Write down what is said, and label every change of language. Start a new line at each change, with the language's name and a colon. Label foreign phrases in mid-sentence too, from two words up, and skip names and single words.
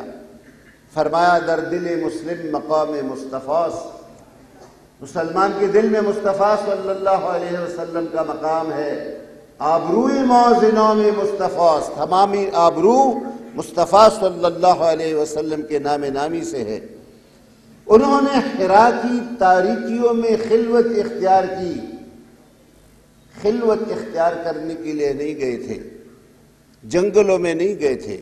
Urdu: فرمایا
Persian: در دل مسلم مقام مصطفیٰست،
Urdu: مسلمان کے دل میں مصطفیٰ صلی اللہ علیہ وسلم کا مقام ہے۔
Persian: آبروی ما ز نام مصطفیٰست،
Urdu: تمامی آبرو مصطفیٰ صلی اللہ علیہ وسلم کے نام نامی سے ہے۔ انہوں نے حرا کی تاریکیوں میں خلوت اختیار کی، خلوت اختیار کرنے کے لیے نہیں گئے تھے، جنگلوں میں نہیں گئے تھے۔